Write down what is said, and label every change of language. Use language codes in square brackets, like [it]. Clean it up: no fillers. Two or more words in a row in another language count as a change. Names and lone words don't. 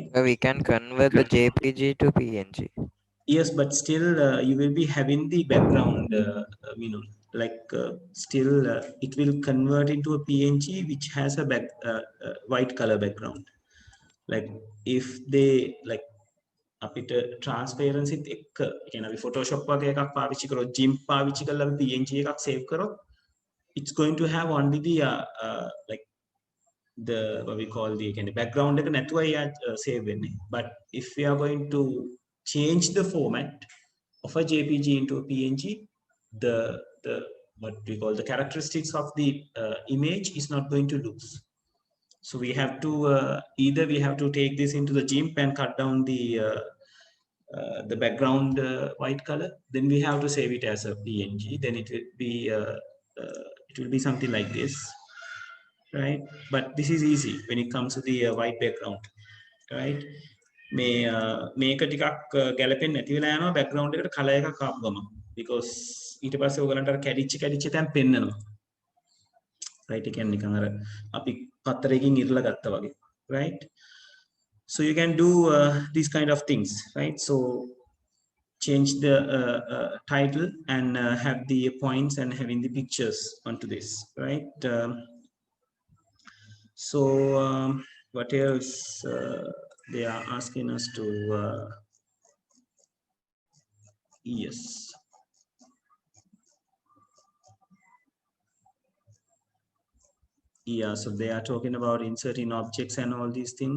[en] We can convert the JPG to PNG. Yes, but still you will be having the background, like still it will convert into a PNG which has a white color background. Like if they like [si] අපිට transparency එක්ක කියන්නේ අපි Photoshop වගේ එකක් පාවිච්චි කරොත් GIMP පාවිච්චි කරලා අපි PNG එකක් save කරොත්, [en] it's going to have only the like the what we call the kind of background [si] එක නැතුව [en] save වෙන්නේ. But if we are going to change the format of a JPG into a PNG, the what we call the characteristics of the image is not going to lose. So we have to either we have to take this into the GIMP and cut down the background white color, then we have to save it as a PNG, then it will be something like this, right? But this is easy when it comes to the white background, right? [si] මේක ටිකක් ගැලපෙන්නේ නැති වෙලා යනවා background එකට color එකක් ආපු ගමන්. because ඊට පස්සේ ඔයගලන්ට අර කැඩිච්ච තැන් පෙන්නනවා. right? ඒ කියන්නේ නිකන් අර අපි පත්තරයකින් ඉරලා ගත්තා වගේ. [en] right? So you can do these kind of things, right? So change the title and have the points and having the pictures onto this, right? So what else they are asking us to yes, yeah, so they are talking about inserting objects and all these things.